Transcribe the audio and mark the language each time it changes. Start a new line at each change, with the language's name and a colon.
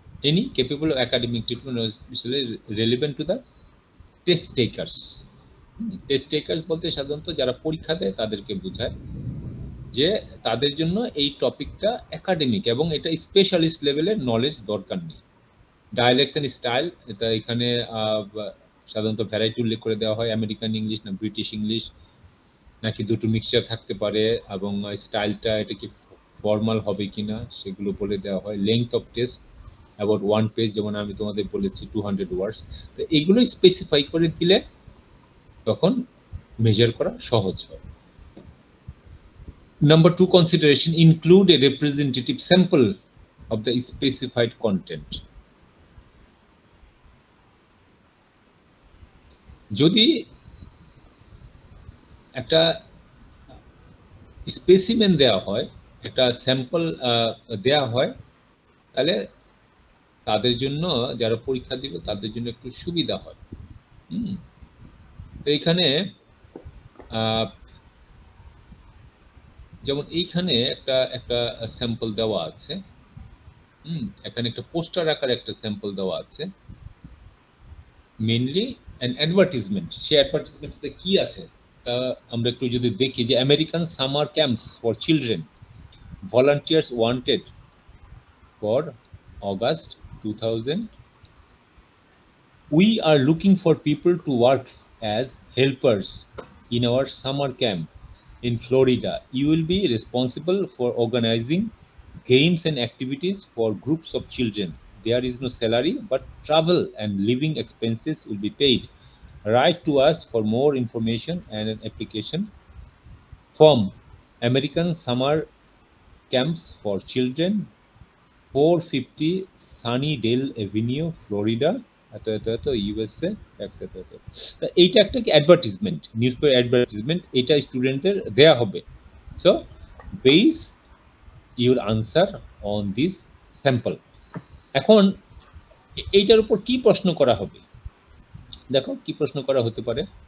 English: Any capable of academic treatment or specialist relevant to the test takers.
Bangla: Test takers বলতে সাধারণত যারা পরীক্ষা দেয় তাদেরকে বোঝায়, যে তাদের জন্য এই টপিকটা একাডেমিক এবং এটা স্পেশালিস্ট লেভেলের নলেজ দরকার নেই। ডায়ালেক্টস এন্ড স্টাইল, এটা এখানে সাধারণত ভ্যারাইটি উল্লেখ করে দেওয়া হয়, আমেরিকান ইংলিশ না ব্রিটিশ ইংলিশ, নাকি দুটো মিক্সচার থাকতে পারে, এবং স্টাইলটা এটা কি ফর্মাল হবে কিনা সেগুলো বলে দেওয়া হয়।
English: length of test about 1 page,
Bangla: যেমন আমি তোমাদের বলেছি
English: 200 words.
Bangla: তো এগুলো স্পেসিফাই করে দিলে তখন মেজার করা সহজ হয়।
English: Number 2 consideration, include a representative sample of the specified content.
Bangla: যদি একটা স্পেসিমেন দেওয়া হয়, একটা স্যাম্পল দেওয়া হয়, তাহলে তাদের জন্য যারা পরীক্ষা দিবে তাদের জন্য একটু সুবিধা হয়। তো এখানে যেমন এইখানে একটা স্যাম্পল দেওয়া আছে, এখানে একটা পোস্টার আকারে একটা স্যাম্পল দেওয়া আছে, মেইনলি অ্যান অ্যাডভার্টাইজমেন্ট। সেই অ্যাডভার্টাইজমেন্টে কি আছে আমরা একটু যদি দেখি, যে
English: American summer camps for children, volunteers wanted for August 2000. We are looking for people to work as helpers in our summer camp in Florida. You will be responsible for organizing games and activities for groups of children. There is no salary, but travel and living expenses will be paid. Write to us for more information and an application form. American Summer Camps for Children, 450 Sunnydale Avenue, Florida,
Bangla: এত এত এত USA tax এত এত। তা এইটা একটা কি advertisement, news paper advertisement, এটা স্টুডেন্টদের দেয়া হবে।
English: So base your answer on this sample.
Bangla: এখন এইটার উপর কি প্রশ্ন করা হবে, দেখো কি প্রশ্ন করা হতে পারে।